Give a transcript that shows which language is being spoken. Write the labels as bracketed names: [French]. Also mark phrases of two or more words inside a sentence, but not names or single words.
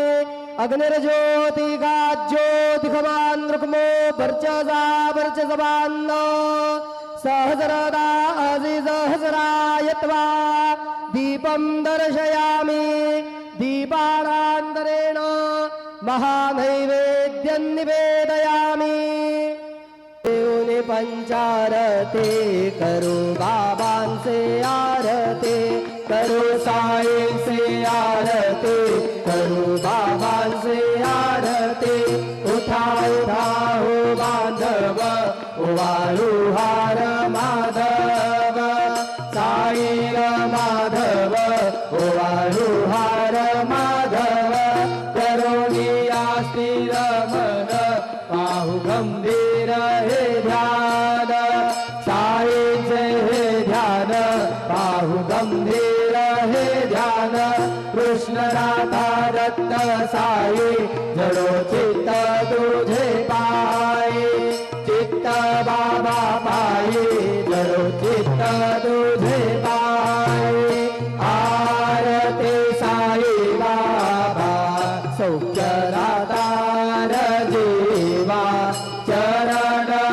[Sanskrit] अग्निर्ज्योतिगाज्योतिखमान् रुक्मो वर्चसा वर्चसवान्न सहस्रदा सहस्राय त्वा दीपं दर्शयामि दीपानान्तरेण महानैवेद्यं निवेदयामि। [Hindi] देवने पंचारते करो बाबान से आरते करो साईं से आरते करो बाबान से आरते उठा [Marathi] उठा हो बांधव उवाळू हार माधव साईं माधव उवाळू हार माधव करोनिया स्थिर मन पाहु गंभीर हे ध्यान साईंचे हे ध्यान पाहु गंभीर हे ध्यान कृष्ण राधा दत्त साई जडो चित्त तुझे पायी चित्त बाबा पायी जडो चित्त तुझे पायी आरती साई बाबा सौख्य राधार जीवा चरण